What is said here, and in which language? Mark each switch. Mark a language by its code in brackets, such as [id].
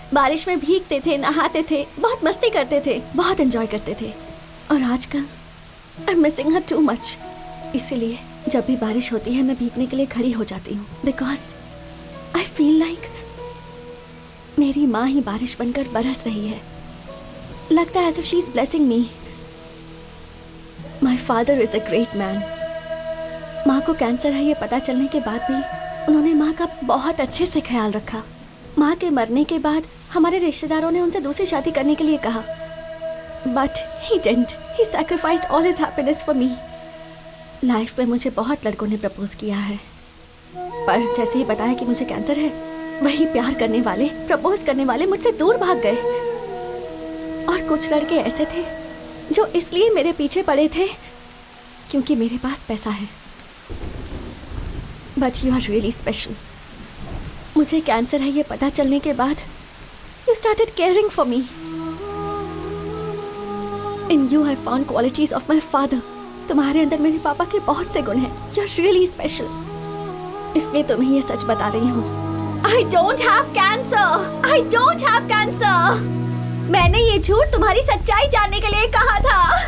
[hi] बारिश में भीगते थे, नहाते थे, बहुत मस्ती करते थे, बहुत एंजॉय करते थे। और आजकल [en] I'm missing her too much. [hi] इसीलिए जब भी बारिश होती है मैं भीगने के लिए खड़ी हो जाती हूँ। [en] Because I feel like [hi] मेरी माँ ही बारिश बनकर बरस रही है। लगता है [en] as if she's blessing me. My father is a great man. [hi] माँ को कैंसर है ये पता चलने के बाद भी उन्होंने माँ का बहुत अच्छे से ख्याल रखा। माँ के मरने के बाद हमारे रिश्तेदारों ने उनसे दूसरी शादी करने के लिए कहा, [en] But he didn't. He sacrificed all his happiness for me. [hi] Life में मुझे बहुत लड़कों ने प्रपोज किया है, पर जैसे ही बताया कि मुझे कैंसर है, वही प्यार करने वाले, प्रपोज करने वाले मुझसे दूर भाग गए। और कुछ लड़के ऐसे थे जो इसलिए मेरे पीछे पड़े थे क्योंकि मेरे पास पैसा है। [en] But you are really special. [hi] मुझे कैंसर है ये पता चलने के बाद [en] you started caring for me. In you I found qualities of my father. [hi] तुम्हारे अंदर मेरे पापा के बहुत से गुण हैं. [en] You are really special. [hi] इसलिए तुम्हें ये सच बता रही हूँ. [en] I don't have cancer. I don't have cancer. [hi] मैंने ये झूठ तुम्हारी सच्चाई जानने के लिए कहा था.